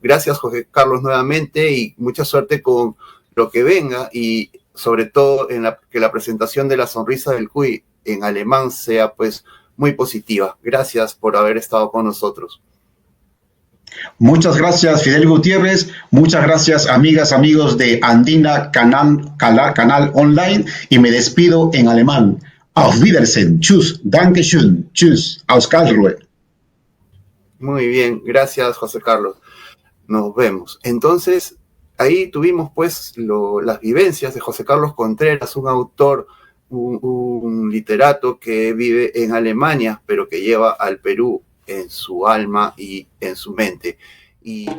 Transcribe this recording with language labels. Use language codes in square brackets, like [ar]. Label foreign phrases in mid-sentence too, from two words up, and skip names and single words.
[es] Gracias, José Carlos, nuevamente, y mucha suerte con lo que venga, y sobre todo que la presentación de la sonrisa del Cuy en alemán sea pues muy positiva. Gracias por haber estado con nosotros. Muchas gracias, Fidel Gutiérrez. Muchas gracias, amigas, amigos de Andina Canal Online. Y me despido en alemán. [de] Auf Wiedersehen. Tschüss. Dankeschön. Tschüss. Aus Karlsruhe. [es] Muy bien. Gracias, José Carlos. Nos vemos. Entonces, ahí tuvimos pues las vivencias de José Carlos Contreras, un autor, un literato que vive en Alemania, pero que lleva al Perú en su alma y en su mente.